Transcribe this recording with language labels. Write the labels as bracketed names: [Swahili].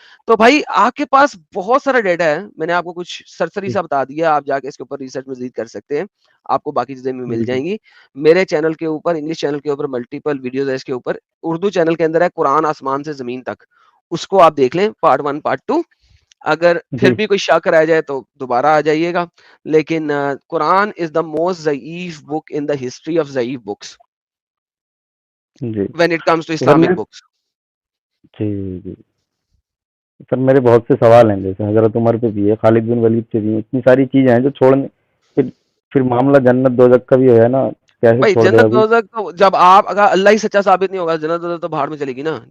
[Urdu] تو بھائی آپ کے پاس بہت سارا ڈیٹا ہے, میں نے آپ کو کچھ سرسری سا بتا دیا, آپ جا کے اس کے اوپر ریسرچ مزید کر سکتے ہیں, آپ کو باقی چیزیں بھی مل جی جائیں گی. میرے چینل کے اوپر, انگلش چینل کے اوپر ملٹیپل ویڈیوز ہے, اس کے اوپر اردو چینل کے اندر ہے قرآن آسمان سے زمین تک, اس کو آپ دیکھ لیں, پارٹ 1 پارٹ 2. اگر پھر جی بھی کوئی شک رہ جائے تو دوبارہ آ جائیے گا. [English] لیکن Quran is the most ضعیف book in the history of ضعیف بکس [Urdu] جی [English] when it comes to [Urdu] تو سر [English] Islamic books. [Urdu] جی جی سر, میرے بہت سے سوال ہیں, جیسے حضرت عمر پہ بھی ہے, خالد بن ولید پہ بھی ہے, اتنی ساری چیزیں ہیں جو چھوڑنے, پھر معاملہ جنت دوزخ کا بھی ہے نا, کیسے بھائی چھوڑ دے گا جنت کوئی. دوزخ تو جب آپ اگر اللہ ہی سچا ثابت نہیں ہوگا, جنت دوزخ تو باہر میں چلے گی نا.